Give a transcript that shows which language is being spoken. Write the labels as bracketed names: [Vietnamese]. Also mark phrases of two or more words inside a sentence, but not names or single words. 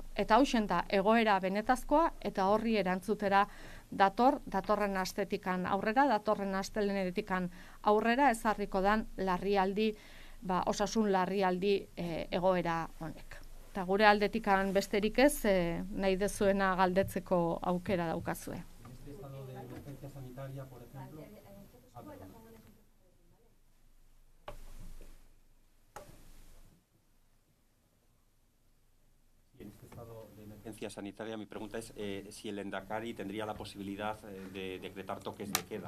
[Basque] Eta hausen da egoera benetazkoa eta horri erantzutera datorren astetikan aurrera, datorren astelenetik aurrera ezarriko dan larrialdi, osasun larrialdi egoera honek. Eta gure aldetikan besterik ez, nahi dezuena galdetzeko aukera daukazue. [Spanish] Este estado de emergencia sanitaria, por ejemplo. En este estado de emergencia sanitaria, mi pregunta es si el Endacari tendría la posibilidad de decretar toques de queda.